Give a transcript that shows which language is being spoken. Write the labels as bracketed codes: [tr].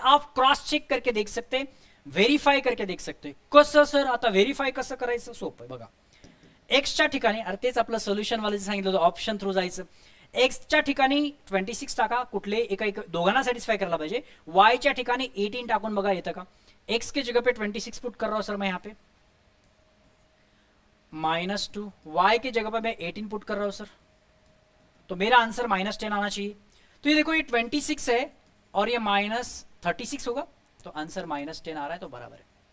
[hi] आप cross check करके देख सकते, व्हेरीफाय करके देख सकते। [mr] कसं सर आता व्हेरीफाय कसं करायचं, सोपं आहे बघा। एक्सच्या ठिकाणी, अरे तेच आपलं सोल्युशन वाले सांगितलं होतं, ऑप्शन थ्रू जायचं। एक्सच्या ठिकाणी 26 टाका, कुठले एका दोघांना सॅटिस्फाय करायला पाहिजे। वायच्या ठिकाणी 18 टाकून बघा येतं का। [hi] एक्स के जगह पे 26 पुट कर रहा हूं सर मैं यहाँ पे, -2। वाई की जगह पर मैं 18 पुट कर रहा हूं सर, तो मेरा आंसर -10 आना चाहिए। तो ये देखो ये 26 है और ये -36 होगा, तो आंसर -10 आ रहा है, तो बराबर है।